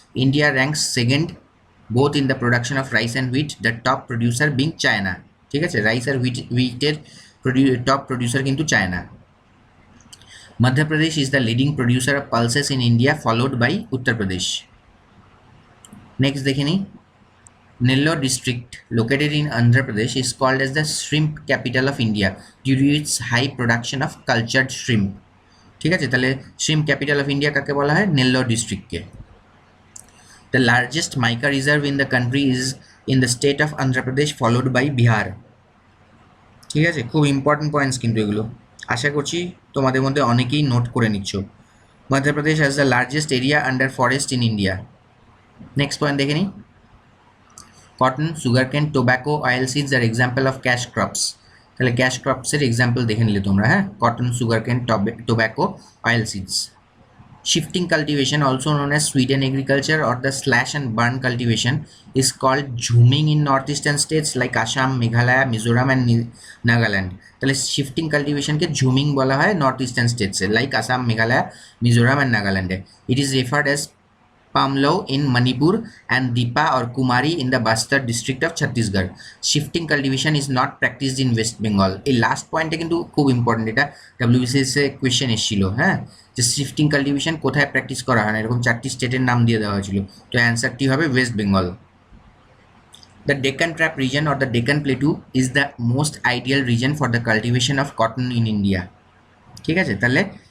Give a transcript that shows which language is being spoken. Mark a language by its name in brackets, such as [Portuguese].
[English] India ranks second both in the production of rice and wheat, the top producer being China. [Bangla] ঠিক আছে, rice আর হুইটের top producer কিন্তু China. [English] Madhya Pradesh is the leading producer of pulses in India, followed by Uttar Pradesh. [Bangla] Next দেখে নিই, [English] Nellore district located in Andhra Pradesh is called as the shrimp capital of India due to its high production of cultured shrimp. [Bangla] ঠিক আছে, তাহলে [English] shrimp capital of India [Bangla] কাকে বলা হয়? Nellore ডিস্ট্রিক্টকে। [English] The largest mica reserve in the country is in the state of Andhra Pradesh followed by Bihar. [Bangla] ঠিক আছে, খুব important points কিন্তু এগুলো, আশা করছি তোমাদের মধ্যে অনেকেই নোট করে নিচ্ছ। [English] Madhya Pradesh has the largest area under forest in India. Next point [Bangla] দেখে নিই, [English] Cotton, sugarcane, tobacco, oil seeds are example of cash crops. [Bangla] তাহলে ক্যাশ ক্রপসের এক্সাম্পল দেখে নিলে তোমরা, হ্যাঁ, cotton, sugarcane, tobacco, oil seeds. [English] Shifting cultivation, also known as Sweden agriculture or the slash and burn cultivation, is called zooming in northeastern states like Assam, Meghalaya, Mizoram and Nagaland. [Bangla] তাহলে shifting কাল্টিভেশনকে jhuming বলা হয় north eastern স্টেটসে like Assam, Meghalaya, Mizoram and নাগাল্যান্ডে। [English] It is referred as Pamlau in Manipur and Dipa or Kumari in the Bastar district of Chhattisgarh. Shifting cultivation is not practiced in West Bengal. [Bangla] এই last পয়েন্টটা কিন্তু খুব important, এটা WBCS a question এসেছিল, হ্যাঁ, যে shifting cultivation কোথায় practice করা হয় না, এরকম 4টি স্টেটের নাম দিয়ে দেওয়া হয়েছিল। তো অ্যান্সারটি হবে West Bengal. [English] The Deccan Trap region or the Deccan Plateau is the most ideal region for the cultivation of cotton in India. [Bangla] ঠিক আছে, তাহলে